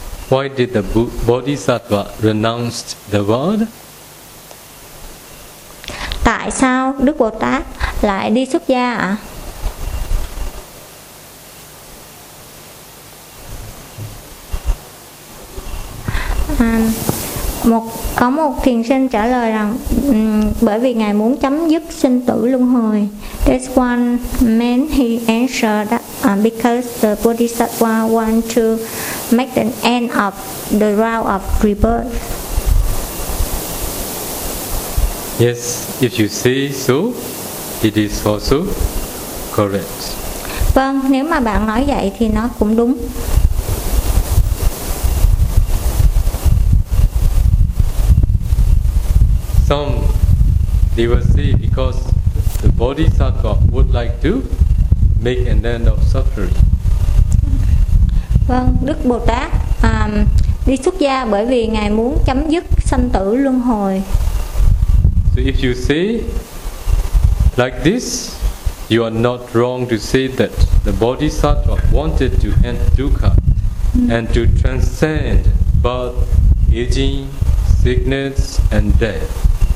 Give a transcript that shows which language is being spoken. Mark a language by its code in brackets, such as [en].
[en] Why did the Bodhisattva renounce the world? [vi] Tại sao Đức Bồ Tát lại đi xuất gia ạ? Có một thiền sinh trả lời rằng bởi vì Ngài muốn chấm dứt sinh tử luân hồi. [en] This one man, he answered that because the Bodhisattva want to make the end of the round of rebirth. Yes, if you say so, it is also correct. [vi] Vâng, nếu mà bạn nói vậy thì nó cũng đúng. [en] Some they will say because the Bodhisattva would like to make an end of suffering. [vi] Vâng, Đức Bồ Tát đi xuất gia bởi vì Ngài muốn chấm dứt sanh tử luân hồi. [en] So if you say like this, you are not wrong to say that the Bodhisattva wanted to end dukkha and to transcend birth, aging, sickness and death.